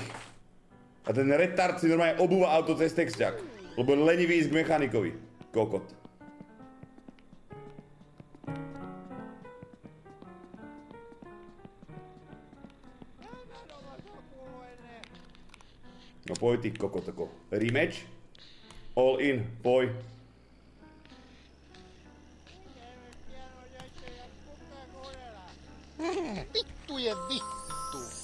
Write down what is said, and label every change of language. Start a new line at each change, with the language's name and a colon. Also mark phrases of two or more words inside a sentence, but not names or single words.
Slovak: A ten retard si normálne obúva auto cez texťák. Lebo je lenivý ísť k mechanikovi. Kokot. No poj ty kokotoko. Rematch?
English: All in,
Slovak: poj. Vittu je vittu.